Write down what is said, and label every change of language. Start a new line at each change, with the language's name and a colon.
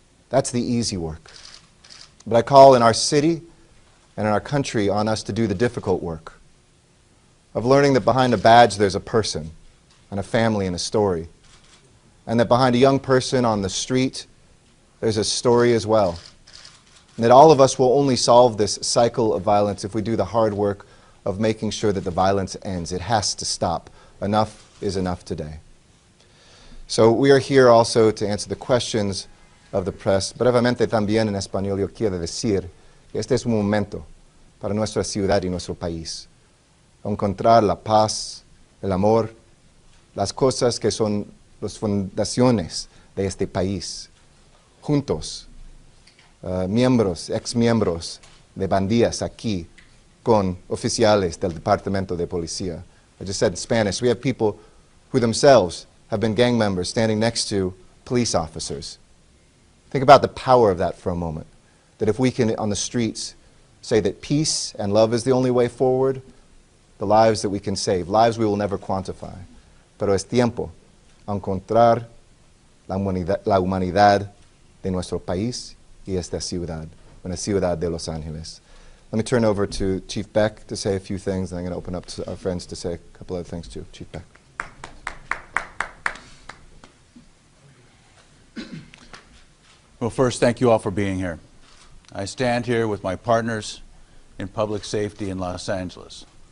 English: That's the easy work. But I call in our city and in our country on us to do the difficult work of learning that behind a badge there's a person and a family and a story, and that behind a young person on the street there's a story as well, and that all of us will only solve this cycle of violence if we do the hard work of making sure that the violence ends. It has to stop. Enough is enough today. So we are here also to answer the questions of the press.
Spanish: Brevemente también en español yo quiero decir que este es un momento para nuestra ciudad y nuestro país. Encontrar la paz, el amor, las cosas que son las fundaciones de este país. Juntos, miembros, exmiembros de bandillas aquí con oficiales del Departamento de Policía.
English: I just said in Spanish, we have people who themselves have been gang members standing next to police officers. Think about the power of that for a moment. That if we can, on the streets, say that peace and love is the only way forward, the lives that we can save, lives we will never quantify.
Spanish: Pero es tiempo a encontrar la humanidad de nuestro país y esta ciudad, una ciudad de Los Angeles.
English: Let me turn over to Chief Beck to say a few things, and I'm going to open up to our friends to say a couple other things too. Chief Beck. Well, first, thank you all for being here. I stand here with my partners in public safety in Los Angeles.